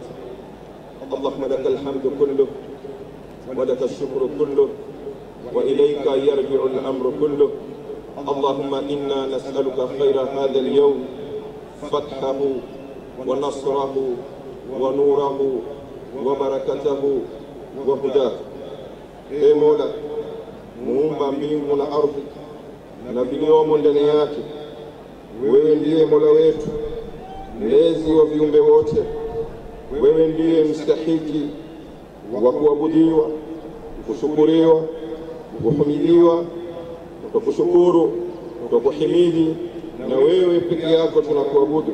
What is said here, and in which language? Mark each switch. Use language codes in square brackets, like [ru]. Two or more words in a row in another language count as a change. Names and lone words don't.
[ar] اللهم لك الحمد كله ولك الشكر كله وإليك يرجع الأمر كله. اللهم إنا نسألك خير هذا اليوم فتحه ونصره ونوره وبركته وهداه. [sw] Ee Mola muumba mbingu na ardhi na viliomo ndani yake, wewe ndiye Mola wetu, mlezi wa viumbe wote. Wewe ndiye mstahiki wa kuabudiwa, kushukuriwa, kuhimidiwa, kukushukuru, kukuhimidi, na wewe peke yako tunakuabudu.